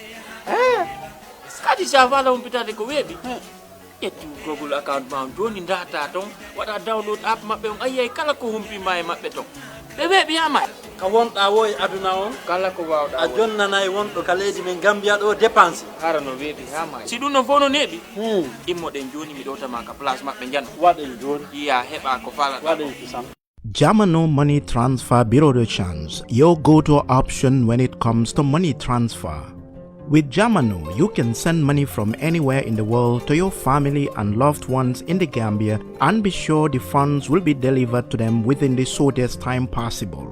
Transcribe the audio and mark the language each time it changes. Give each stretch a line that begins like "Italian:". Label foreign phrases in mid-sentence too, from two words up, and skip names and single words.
Fula: kadi sa fala humpitade ko weeɓi ƴetti
English: google account
Fula: ma joni data ton waɗa download app maɓɓe on ayiyay kala ko humpima e maɓɓe ton ɓe weeɓiyama ka wonɗa wo e aduna on kala ko wawɗa a jonnanayi wonɗo ka leydi men Gambia ɗo dépense hara no weeɓi ha ma si ɗum non fof no neeɓi immoɗen joni mi ɗowtama ka place maɓɓe jan waɗen joni yiya heɓa ko falaɗa waɗen kisam
English: Jamano Money Transfer Bureau de Change, your go-to option when it comes to money transfer. With Jamano, you can send money from anywhere in the world to your family and loved ones in the Gambia and be sure the funds will be delivered to them within the shortest time possible.